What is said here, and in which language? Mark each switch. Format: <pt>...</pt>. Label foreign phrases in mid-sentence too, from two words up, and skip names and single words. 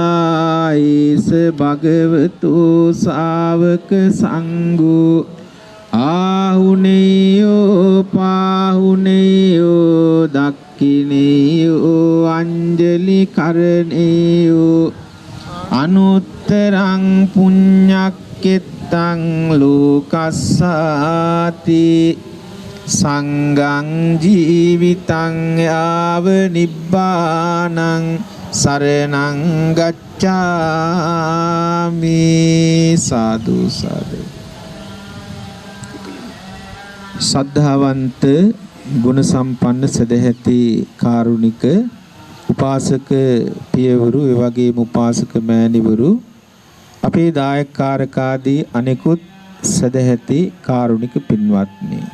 <pi>puggalaisa bhagavato sāvaka sangho ආහුනේයෝ පාහුනේයෝ දක්ඛිනේයෝ අංජලි කරණේයෝ අනුත්තරං පුඤ්ඤක්කෙත්තං ලෝකස්සාති සංඝං ජීවිතං යාව නිබ්බානං සරණං ගච්ඡාමි.</pi> <si>සාදු සාදු. ශ්‍රද්ධාවන්ත ගුණ සම්පන්න සදැහැති කාරුණික උපාසක පියවරු ඒ වගේම උපාසක මෑණිවරු අපේ දායකකාරකාදී අනෙකුත් සදැහැති කාරුණික පින්වත්නි,</si>